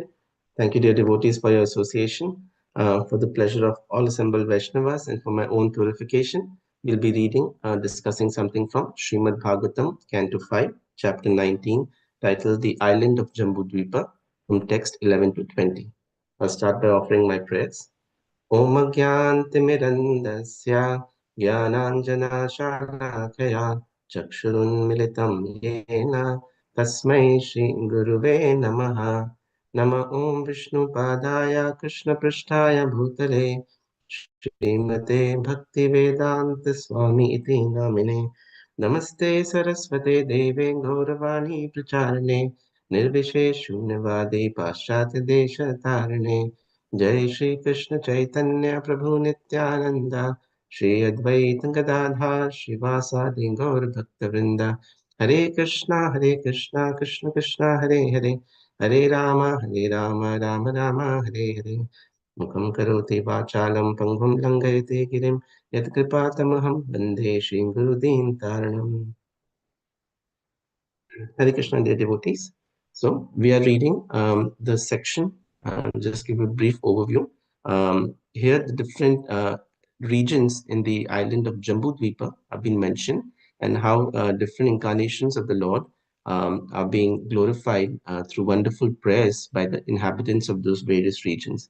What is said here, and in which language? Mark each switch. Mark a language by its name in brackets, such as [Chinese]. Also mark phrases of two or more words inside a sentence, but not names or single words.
[English] Thank you, dear devotees, for your association. For the pleasure of all assembled Vaishnavas and for my own purification, we'll be reading, discussing something from Srimad Bhagavatam, Canto 5, Chapter 19, titled The Island of Jambudvipa, from text 11 to 20. I'll start by offering my prayers. [Sanskrit] ओम् अज्ञानतिमिरान्धस्य ज्ञानाञ्जनशलाकया चक्षुरुन्मीलितं येन तस्मै श्री गुरवे नमः नम ओम् विष्णु पादाय कृष्ण प्रेष्ठाय भूतले श्रीमते भक्ति वेदान्त स्वामी इति नामिने नमस्ते सारस्वते देवे गौरवाणी प्रचारिणे निर्विशेष शून्यवादी पाश्चात्य देश तारिणे जय श्री कृष्ण चैतन्य प्रभु नित्यानंद श्री अद्वैत गदाधर श्रीवासादि गौर भक्त वृंद हरे कृष्णा कृष्ण कृष्ण हरे हरे हरे राम राम राम हरे हरे मूकं करोति वाचालं पङ्गुं लङ्घयते गिरिम् यत्कृपातमहं वन्दे श्रीगुरुं दीन तारणम्. [English] Hare Krishna, dear devotees. So we are reading the section. Just give a brief overview. Here, the different regions in the island of Jambudvipa have been mentioned, and how different incarnations of the Lord are being glorified through wonderful prayers by the inhabitants of those various regions.